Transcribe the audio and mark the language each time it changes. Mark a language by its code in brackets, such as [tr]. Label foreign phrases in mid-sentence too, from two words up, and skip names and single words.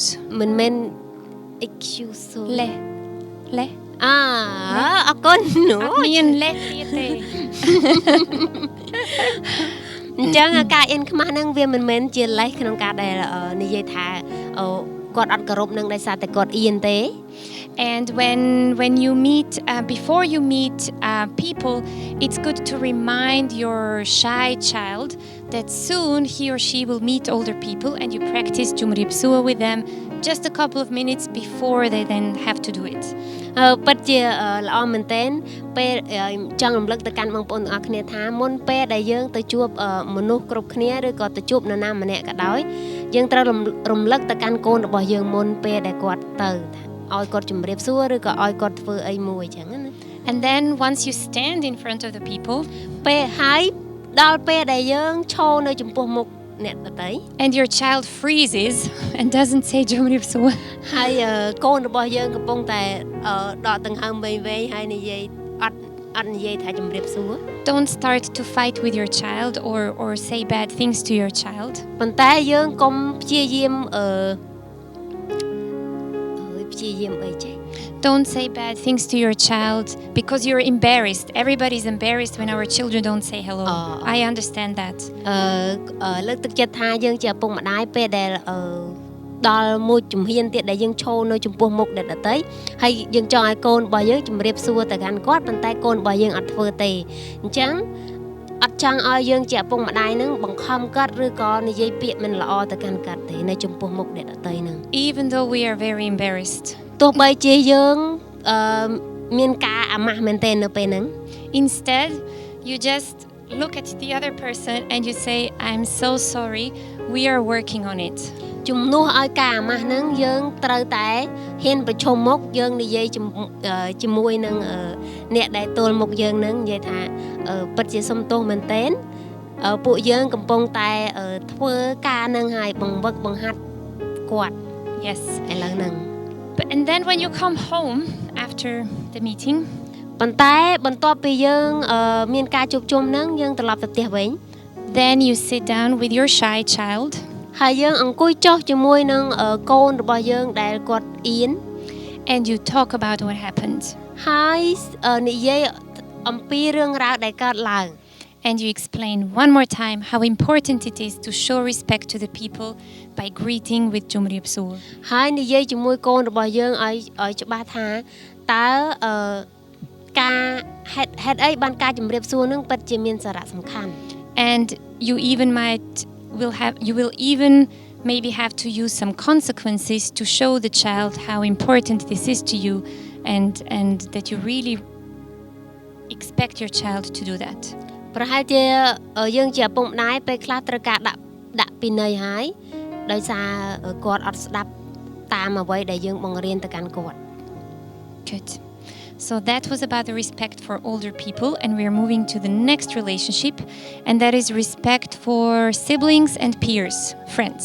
[km] មិនមែន excuse លេ អរគុណនោះ មានលេទៀតទេ អញ្ចឹងការអៀនខ្មាស់នឹងវាមិនមែនជាលេសក្នុងការដែលនិយាយថាគាត់អត់គោរពនឹងដោយសារតែគាត់អៀនទេ [en] And when you meet before you meet people, it's good to remind your shy child that soon he or she will meet older people and you practice [km] ជំរាបសួរ [en] with them just a couple of minutes before they then have to do it. [km] ពិតជាល្អមែនទែនពេលចង់រំលឹកទៅកាន់បងប្អូនទាំងអស់គ្នាថាមុនពេលដែលយើងទៅជួបមនុស្សគ្រប់គ្នាឬក៏ទៅជួបនរណាម្នាក់ក៏ដោយយើងត្រូវរំលឹកទៅកាន់កូនរបស់យើងមុនពេលដែលគាត់ទៅឲ្យគាត់ជម្រាបសួរឬក៏ឲ្យគាត់ធ្វើអីមួយអញ្ចឹងណា [en] And then once you stand in front of the people [km] ពេលហើយដល់ពេលដែលយើងឈរនៅចំពោះមុខអ្នកដទៃ [en] and your child freezes and doesn't say [km] ជំរាបសួរ ហើយកូនរបស់យើងកំពុងតែដកដង្ហើមវែងហើយនិយាយអត់និយាយថាជម្រាបសួរ [en] Don't start to fight with your child or say bad things to your child [km] ប៉ុន្តែយើងកុំព្យាយាមព្យាយាមអីចេះ [en] Don't say bad things to your child because you're embarrassed. Everybody's embarrassed when our children don't say hello. I understand that. [km] លើកទឹកចិត្តថាយើងជាឪពុកម្ដាយពេលដែលដល់មួយជំហានទៀតដែលយើងឈរនៅចំពោះមុខអ្នកដទៃហើយយើងចង់ឲ្យកូនរបស់យើងជម្រាបសួរទៅកាន់គាត់ប៉ុន្តែកូនរបស់យើងអត់ធ្វើទេអញ្ចឹងអត់ចង់ឲ្យយើងជាឪពុកម្ដាយនឹងបង្ខំគាត់ឬក៏និយាយពាក្យមិនល្អទៅកាន់គាត់ទេនៅចំពោះមុខអ្នកដទៃនឹង [en] Even though we are very embarrassed. [km] ទោះបីជាយើងមានការអាម៉ាស់មែនទេនៅពេលហ្នឹង [en] Instead, you just look at the other person and you say, I'm so sorry, we are working on it. [km] ជំនួសឲ្យការអាម៉ាស់ហ្នឹងយើងត្រូវតែហ៊ានប្រឈមមុខយើងនិយាយជាមួយនឹងអ្នកដែលទល់មុខយើងហ្នឹងនិយាយថាពិតជាសុំទោសមែនទែនពួកយើងកំពុងតែធ្វើការហ្នឹងឲ្យបង្វឹកបង្ហាត់គាត់ [en] Yes. [km] ឥឡូវហ្នឹង [en] And then when you come home after the meeting, [km] ប៉ុន្តែបន្ទាប់ពីយើងមានការជួបជុំហ្នឹងយើងត្រឡប់ទៅផ្ទះវិញ [en] then you sit down with your shy child [km] ហើយយើងអង្គុយចុះជាមួយនឹងកូនរបស់យើងដែលគាត់អៀន [en] and you talk about what happened. [km] ហើយនិយាយអំពីរឿងរ៉ាវដែលកើតឡើង [en] and you explain one more time how important it is to show respect to the people by greeting with ជំរាបសួរ [km] ហើយនិយាយជាមួយកូនរបស់យើងឲ្យច្បាស់ថាតើការហេតុអីបានការជំរាបសួរនឹងពិតជាមានសារៈសំខាន់ [en] and you will even maybe have to use some consequences to show the child how important this is to you and that you really expect your child to do that [km] ប្រហែលជាយើងជាឪពុកម្ដាយពេលខ្លះត្រូវការដាក់ពិន័យហើយដោយសារគាត់អត់ស្ដាប់តាមអ្វីដែលយើងបង្រៀនទៅកាន់គាត់ [en] Good. So that was about the respect for older people, and we are moving to the next relationship, and that is respect for siblings and peers, friends.